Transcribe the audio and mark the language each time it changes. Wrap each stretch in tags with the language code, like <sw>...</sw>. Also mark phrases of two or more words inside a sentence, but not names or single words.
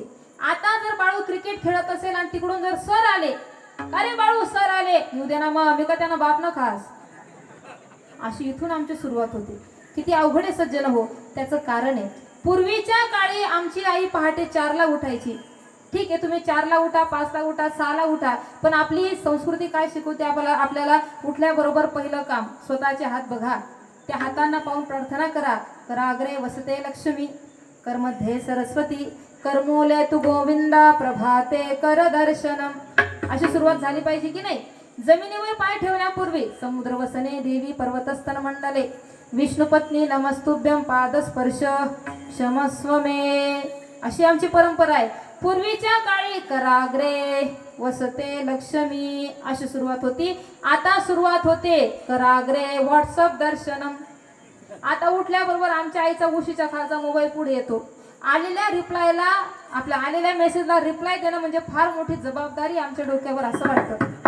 <mr>आता जर बाळू क्रिकेट खेळत असेल आणि तिकडून जर सर आले, अरे बाळू सर आले, येऊ दे ना मग, मी का त्यांना बाप न खास, अशी इथून आमची सुरुवात होती. किती अवघड आहे सज्जन हो. त्याचं कारण आहे, पूर्वीच्या काळी आमची आई पहाटे 4ला उठायची. ठीक आहे, तुम्ही 4ला उठा, 5ला उठा, 6ला उठा, पण आपली संस्कृती काय शिकवते आपल्याला? उठल्याबरोबर पहिलं काम स्वतःचे हात बघा, त्या हातांना पाहून प्रार्थना करा.</mr> <sa>कराग्रे वसते लक्ष्मी, कर्मध्ये सरस्वती, कर्मूले तू गोविंदा, प्रभाते कर दर्शनम.</sa> <mr>अशी सुरुवात झाली पाहिजे की नाही? जमिनीवर पाय ठेवण्यापूर्वी</mr> <sa>समुद्र वसने देवी पर्वतस्तन मंडले, विष्णुपत्नी नमस्तुभ्यम पादस्पर्श क्षमस्व मे,</sa> <mr>अशी आमची परंपरा आहे. पूर्वीच्या काळी</mr> <sa>कराग्रे वसते लक्ष्मी</sa> <mr>अशी सुरुवात होती. आता सुरुवात होते</mr> <sa>कराग्रे व्हॉट्सअप दर्शनम.</sa> <mr>आता उठल्याबरोबर आमच्या आईचा उशीच्या खालचा मोबाईल पुढे येतो. आलेल्या रिप्लायला, आपल्या आलेल्या मेसेजला रिप्लाय देणं म्हणजे फार मोठी जबाबदारी आमच्या डोक्यावर असं वाटतं.</mr>